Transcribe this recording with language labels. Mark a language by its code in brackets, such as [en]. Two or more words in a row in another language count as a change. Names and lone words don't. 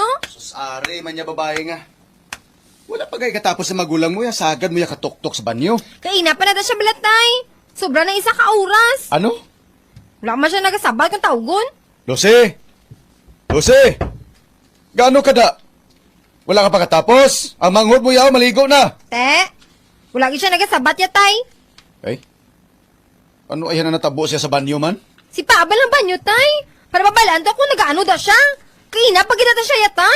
[hil] Sus, ari, man niya babae nga. Wala pa kayo katapos sa magulang mo ya, sagad mo ya katok-tok sa banyo. Kaya na pa na siya balatay. Sobra na isa ka oras. Ano? Wala man siya nagasabal kang tawgon. Lucy! Lucy! Gaano ka da? Wala ka pa katapos? Ang manghod mo yaw, maligo na. Te, wala siya nagasabat yatay. Ay? Ano ayan na natabo siya sa banyo man? Si Paabal ang banyo, tay. Para mabalaan to kung nagaano da siya. Kaya na pagkita siya yatay.